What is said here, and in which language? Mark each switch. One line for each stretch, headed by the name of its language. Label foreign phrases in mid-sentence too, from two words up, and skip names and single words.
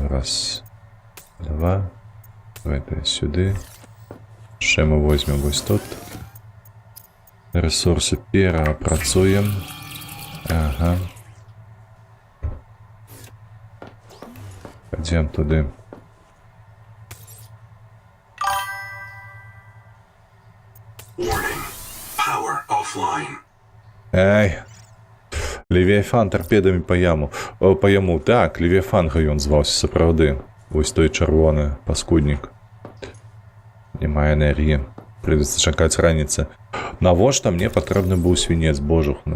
Belarusian: Раз, два. Гэта сюды.
Russian: Ще мы возьмем
Belarusian: вось тут. Ресурсы пераапрацуем. Ага. Пойдем туды.
English: Warning. Power offline. Ай.
Belarusian: Левіафан торпедамі па яму. О, па яму. Так, Левіафанга ён зваўся, сапраўды. Вось той чырвоны паскуднік. Няма энергіі. Прыйдзецца чакаць раніцы. Навошта мне патрэбны быў свінец, божухну?